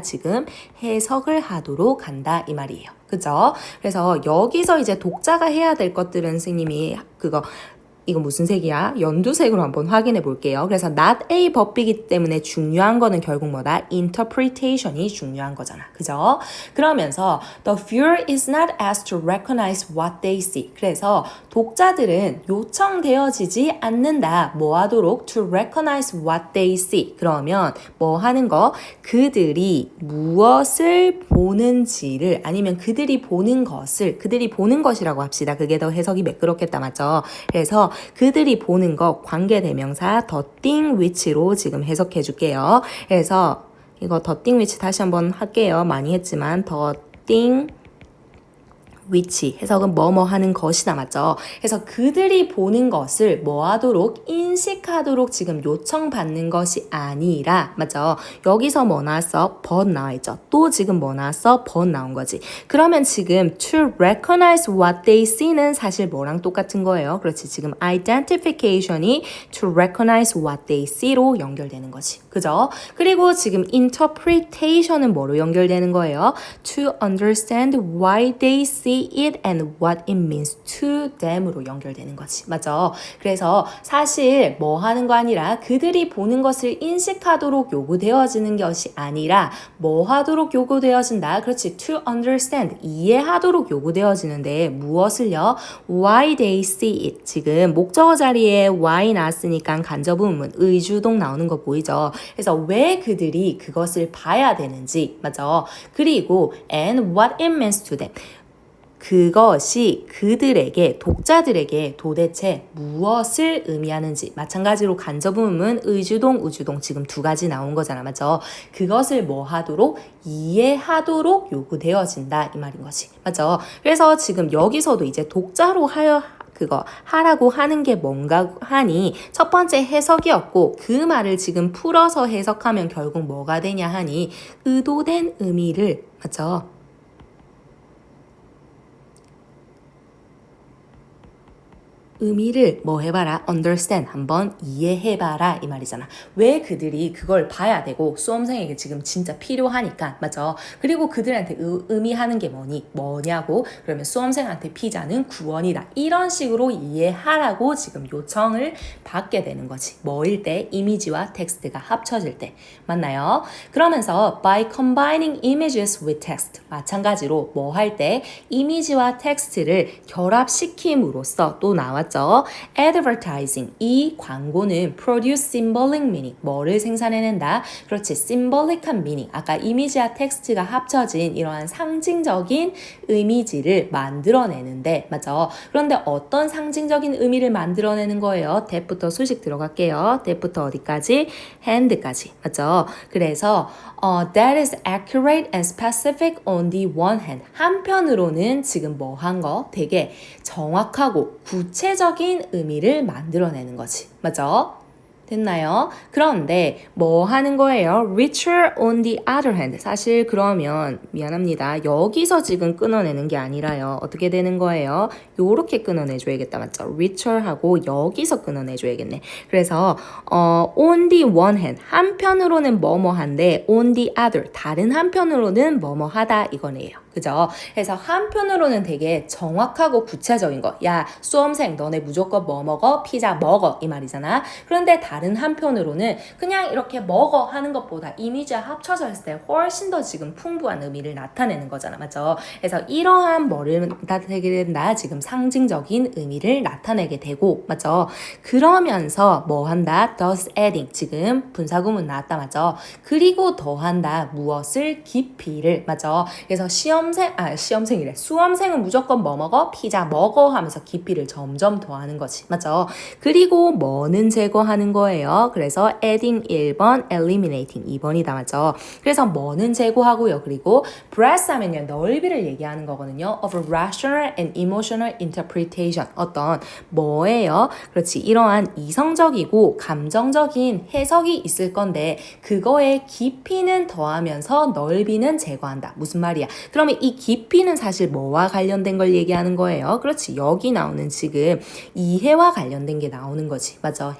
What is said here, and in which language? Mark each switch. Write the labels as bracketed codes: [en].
[ko] 지금 해석을 하도록 한다 이 말이에요. 그죠? 그래서 여기서 이제 독자가 해야 될 것들은 선생님이 이거 무슨 색이야? 연두색으로 한번 확인해 볼게요. 그래서 not A but B이기 때문에 중요한 거는 결국 뭐다? interpretation이 중요한 거잖아. 그죠? [en] 그러면서 the viewer is not asked to recognize what they see. [ko] 그래서 독자들은 요청되어지지 않는다. 뭐 하도록? [en] to recognize what they see. [ko] 그러면 뭐 하는 거? 그들이 무엇을 보는지를 아니면 그들이 보는 것이라고 합시다. 그게 더 해석이 매끄럽겠다. 맞죠? 그래서 그들이 보는 것 관계대명사 [en] the thing which [ko] 로 지금 해석해 줄게요. 그래서 이거 [en] the thing which [ko] 다시 한번 할게요. 많이 했지만 the thing which 해석은 뭐뭐 하는 것이다 맞죠? 그래서 그들이 보는 것을 뭐 하도록 인식하도록 지금 요청받는 것이 아니라 맞죠? 여기서 뭐 나왔어? but 나와있죠? 또 지금 뭐 나왔어? but 나온 거지. 그러면 지금 [en] to recognize what they see [ko] 는 사실 뭐랑 똑같은 거예요? 그렇지. [en] 지금 identification이 to recognize what they see로 [ko] 연결되는 거지. 그죠? 그리고 지금 interpretation은 뭐로 연결되는 거예요? [en] to understand why they see it and what it means to them [ko] 으로 연결되는 거지. 맞죠? 그래서 사실 뭐 하는 거 아니라 그들이 보는 것을 인식하도록 요구되어지는 것이 아니라 뭐 하도록 요구되어진다? 그렇지. [en] to understand, [ko] 이해하도록 요구되어지는데 무엇을요? [en] why they see it. [ko] 지금 목적어 자리에 why 나왔으니까 간접의문, 의주동 나오는 거 보이죠? 그래서 왜 그들이 그것을 봐야 되는지, 맞죠? 그리고 [en] and what it means to them. [ko] 그것이 그들에게, 독자들에게 도대체 무엇을 의미하는지. 마찬가지로 간접의문, 의주동, 우주동 지금 두 가지 나온 거잖아. 맞죠? 그것을 뭐 하도록? 이해하도록 요구되어진다. 이 말인 거지. 맞죠? 그래서 지금 여기서도 이제 독자로 하라고 하는 게 뭔가 하니 첫 번째 해석이었고 그 말을 지금 풀어서 해석하면 결국 뭐가 되냐 하니 의도된 의미를 맞죠? 의미를 뭐 해봐라? understand. 한번 이해해봐라. 이 말이잖아. 왜 그들이 그걸 봐야 되고 수험생에게 지금 진짜 필요하니까. 맞죠? 그리고 그들한테 의미하는 게 뭐냐고. 그러면 수험생한테 피자는 구원이다. 이런 식으로 이해하라고 지금 요청을 받게 되는 거지. 뭐일 때? 이미지와 텍스트가 합쳐질 때. 맞나요? [en] 그러면서 by combining images with text. [ko] 마찬가지로 뭐 할 때? 이미지와 텍스트를 결합시킴으로써 또 나왔죠. [en] advertising. [ko] 이 광고는 [en] produce symbolic meaning. [ko] 뭐를 생산해낸다? 그렇지. symbolic한 meaning. 아까 이미지와 텍스트가 합쳐진 이러한 상징적인 이미지를 만들어내는데 맞죠? 그런데 어떤 상징적인 의미를 만들어내는 거예요? that부터 수식 들어갈게요. that부터 어디까지? hand까지. 맞죠? [en] 그래서 that is accurate and specific on the one hand. [ko] 한편으로는 지금 뭐 한 거? 되게 정확하고 구체적인 의미를 만들어내는 거지. 맞죠? 됐나요? 그런데 뭐 하는 거예요? [en] richer on the other hand. [ko] 사실 그러면 미안합니다. 여기서 지금 끊어내는 게 아니라요. 어떻게 되는 거예요? 요렇게 끊어내줘야겠다. 맞죠? richer 하고 여기서 끊어내줘야겠네. 그래서 [en] on the one hand. [ko] 한편으로는 뭐뭐한데 [en] on the other. [ko] 다른 한편으로는 뭐뭐하다 이거네요. 그죠? 그래서 한편으로는 되게 정확하고 구체적인 거. 야, 수험생 너네 무조건 뭐 먹어? 피자 먹어. 이 말이잖아. 그런데 다른 다른 한편으로는 그냥 이렇게 먹어 하는 것보다 이미지와 합쳐져 있을 때 훨씬 더 지금 풍부한 의미를 나타내는 거잖아. 맞죠? 그래서 이러한 뭐를 나타내게 된다? 지금 상징적인 의미를 나타내게 되고, 맞죠? 그러면서 뭐 한다? [en] thus adding. [ko] 지금 분사구문 나왔다. 맞죠? 그리고 더한다. 무엇을? 깊이를. 맞죠? 그래서 시험생이래. 수험생은 무조건 뭐 먹어? 피자 먹어 하면서 깊이를 점점 더하는 거지. 맞죠? 그리고 뭐는 제거하는 거예요. 그래서 adding 1번, eliminating 2번이다. 맞죠? 그래서 뭐는 제거하고요. 그리고 breadth 하면요. 넓이를 얘기하는 거거든요. [en] of rational and emotional interpretation. [ko] 어떤 뭐예요? 그렇지. 이러한 이성적이고 감정적인 해석이 있을 건데 그거에 깊이는 더하면서 넓이는 제거한다. 무슨 말이야? 그러면 이 깊이는 사실 뭐와 관련된 걸 얘기하는 거예요? 그렇지. 여기 나오는 지금 이해와 관련된 게 나오는 거지. 맞죠?